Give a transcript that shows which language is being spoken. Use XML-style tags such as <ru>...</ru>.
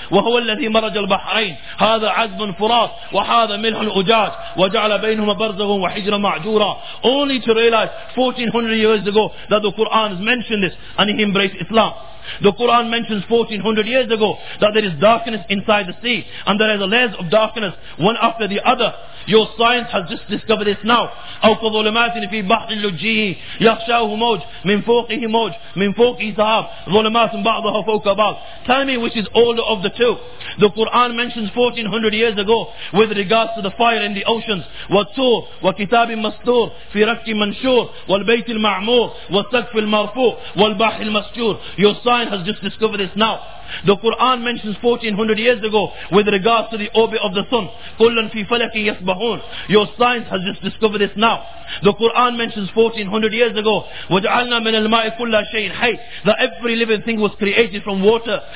<ar>وَهُوَ الَّذِي مَرَجَ الْبَحْرَيْنِ هَذَا عَذْبٌ فُرَاتٌ وَهَذَا مِلْحٌ أُجَاجٌ وَجَعَلَ بَيْنَهُمَا بَرْزَخًا وَحِجْرًا مَعْجُورًا.</ar> <en>Only to realize 1400 years ago that the Quran has mentioned this, and he embraced Islam. The Quran mentions 1400 years ago that there is darkness inside the sea, and there are layers of darkness one after the other. Your science has just discovered this now.</en> <ar>أو كظلمات في بحر اللجي يغشاه موج من فوقه موج من فوقه سحاب ظلمات بعضها فوق بعض.</ar> <en>Tell me which is older of the two. The Quran mentions 1400 years ago with regards to the fire in the oceans.</en> <ar>والطور وكتاب مسطور في رك منشور والبيت المعمور والسقف المرفوع والبحر المسجور.</ar> <en>Your science has just discovered this now. The Quran mentions 1400 years ago with regards to the orbit of the sun.</en> <ar>كُلٌّ فِي فَلَكٍ يَسْبَحُونَ.</ar> <en>Your science has just discovered this now. The Quran mentions 1400 years ago</en> <ar>وَجَعَلْنَا مِنَ الْمَاءِ كُلَّ شَيْءٍ حَيٍّ,</ar> <en>that every living thing was created from water.</en>